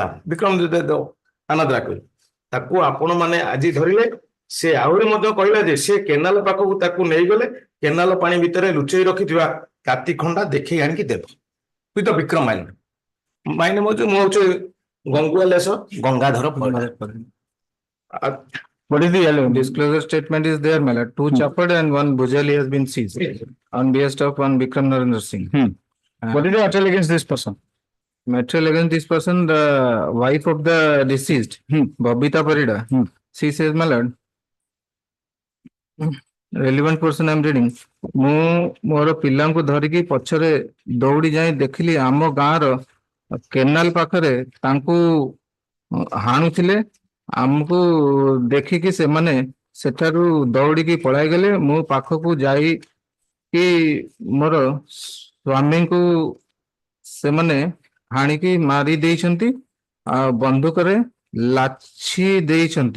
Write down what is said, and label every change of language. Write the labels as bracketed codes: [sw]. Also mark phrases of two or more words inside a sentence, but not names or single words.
[or] ବିକ୍ରମ ଆନନ୍ଦରା କହିଲେ ତାକୁ ଆପଣ ମାନେ ଆଜି ଧରିଲେ। ସେ ଆହୁରି ମଧ୍ୟ କହିଲା ଯେ ସେ କେନାଲ ପାଖକୁ ତାକୁ ନେଇଗଲେ କେନାଲ ପାଣି ଭିତରେ ଲୁଚେଇ ରଖିଥିବା କାତି ଖଣ୍ଡା ଦେଖେଇ ଆଣିକି ଦେବ। ତ ବିକ୍ରମ ମାଇନେ ମୁଁ ହଉଛି ଗଙ୍ଗୁଆଲେଶ ଗଙ୍ଗାଧର [en] What is the disclosure statement is there, my lord? 2 Chapad and 1 Bhujali has been seized on behest of 1 Bikram Narendra Singh. What is the material against this person? Material against this person, the wife of the deceased, Babita Parida. She says, my lord, relevant person I am reading. [or] ମୁଁ ମୋର ପିଲାଙ୍କୁ ଧରିକି ପଛରେ ଦୌଡ଼ି ଯାଇ ଦେଖିଲି ଆମ ଗାଁର କେନାଲ ପାଖରେ ତାଙ୍କୁ ହାଣୁଥିଲେ। ଆମକୁ ଦେଖିକି ସେମାନେ ସେଠାରୁ ଦୌଡ଼ିକି ପଳାଇଗଲେ। ମୁଁ ପାଖକୁ ଯାଇକି ମୋର ସ୍ୱାମୀଙ୍କୁ ସେମାନେ ହାଣିକି ମାରି ଦେଇଛନ୍ତି ଆଉ ବନ୍ଧୁକରେ ଲାଛି ଦେଇଛନ୍ତି।